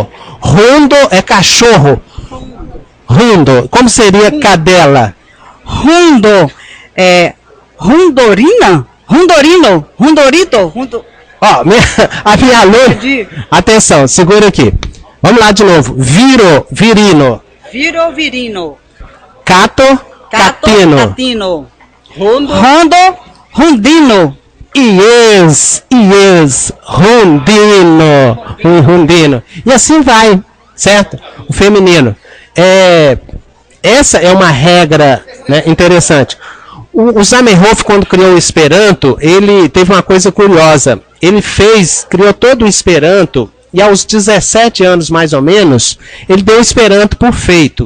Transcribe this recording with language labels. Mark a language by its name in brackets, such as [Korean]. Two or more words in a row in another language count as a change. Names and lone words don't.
[Portuguese] Rundo é cachorro. Rundo. Como seria cadela? Rundo é rundorina? Rundorino? Rundorito? A minha aluna... Atenção, segura aqui. Vamos lá de novo. Viro, virino. Viro, virino. Cato, catino. Rundo, rundino. Yes, rundino. E assim vai, certo? O feminino. Essa é uma regra, né, interessante. O Zamenhof, quando criou o Esperanto, ele teve uma coisa curiosa. Ele criou todo o Esperanto E aos 17 anos, mais ou menos, ele deu o Esperanto por feito.